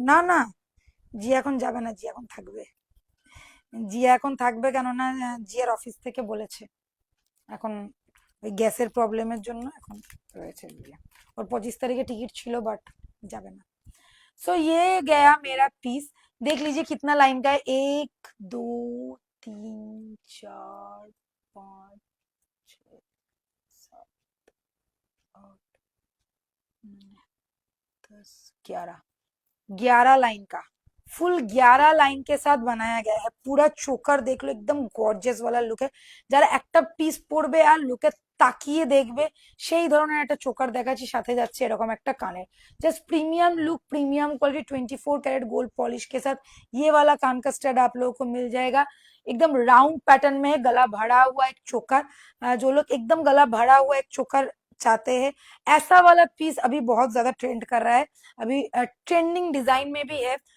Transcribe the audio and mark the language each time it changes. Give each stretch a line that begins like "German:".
Bangla: না না, জিয়া এখন যাবে না, জিয়া এখন থাকবে। জিয়া এখন থাকবে কেননা জিয়ার অফিস থেকে বলেছে এখন ওই গ্যাসের প্রবলেমের জন্য এখন রয়েছে জিয়া। ওর 25 तारीख टिकट ছিল বাট যাবে না।
Hindi: सो ये गया मेरा पीस। देख लीजिए कितना लाइन का है, 1 2 3 4 5 6 7 8 9 10 11 लाइन का, फुल 11 लाइन के साथ बनाया गया है। पूरा चोकर देख लो, एकदम গর্জিয়াস वाला लुक है।
Bangla: যারা একটা পিস পরবে আর লুকে তাকিয়ে দেখবে সেই ধরনের একটা চোকার দেখাচ্ছি, সাথে যাচ্ছে এরকম একটা কানের।
Hindi: Just premium look, premium quality, 24 carat gold polish के साथ ये वाला कान का स्टड आप लोगों को मिल जाएगा। एकदम राउंड पैटर्न में है, गला भरा हुआ एक चोकर। जो लोग एकदम गला भरा हुआ एक चोकर चाहते हैं, ऐसा वाला पीस अभी बहुत ज्यादा ट्रेंड कर रहा है, अभी ट्रेंडिंग डिजाइन में भी है।